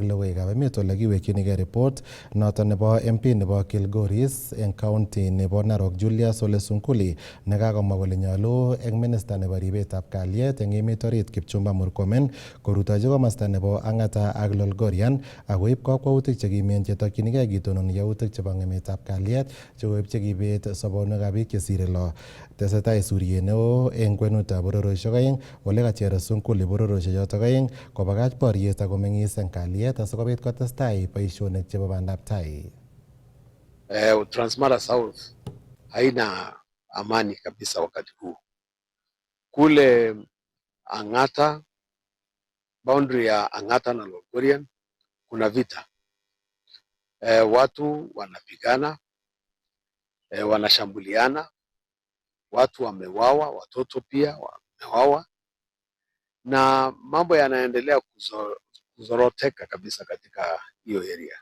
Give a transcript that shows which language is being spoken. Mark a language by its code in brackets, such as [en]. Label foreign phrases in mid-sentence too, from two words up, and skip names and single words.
[kln] logoiwekab emet ole kiwekyinigei report noton nebo MP nebo Kilgoris eng county nebo Narok Julius Ole Sunkuli nekakomwa kole nyolu eng minista nebo ribetab kalyet eng emet orit Kipchumba Murkomen korutochi komasta nebo Ang'ata ak Lolgorian akoib kakwautik chekimen chetokyinigei kitonon yautik chebo ng'emetab kalyet chekoib chekibet sobonwekab biik chesire lo. Tesetai suryet neo eng kwenutab bororiosiek aeng ole kacher Sunkuli bororiosiek chotok aeng kobakach boriet ak komeng'is eng kalyet asikobit kotestai boisionik chebo bandab tai. [sw] Transmara South haina amani kabisa wakati huu. Kule Ang'ata, boundary ya Ang'ata na Lolgorian kuna vita. Watu wanapigana, wanashambuliana, watu wamewawa, watoto pia wamewawa, na mambo yanaendelea kuzoroteka kabisa katika hiyo area.